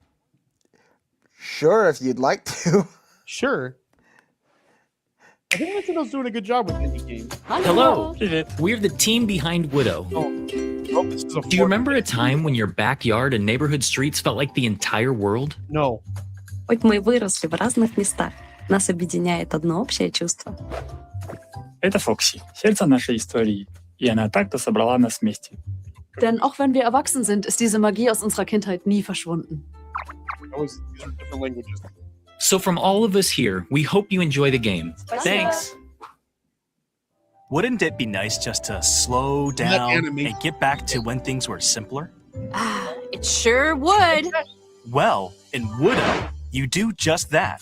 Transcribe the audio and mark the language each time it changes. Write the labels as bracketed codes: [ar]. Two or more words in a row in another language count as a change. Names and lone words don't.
[en] Sure, if you'd like to. Sure. I think Nintendo's doing a good job with indie games. Hello. We're the team behind Widow. Do you remember a time when your backyard and neighborhood streets felt like the entire world? No. [ru] Хоть мы выросли в разных местах, нас объединяет одно общее чувство. Это Фокси, сердце нашей истории, и она так-то собрала нас вместе. [de] Denn auch wenn wir erwachsen sind, ist diese Magie aus unserer Kindheit nie verschwunden. [en] These are different languages. So from all of us here, we hope you enjoy the game. Thanks. Wouldn't it be nice just to slow down and get back to when things were simpler? Ah, it sure would. Well, in Widow, you do just that.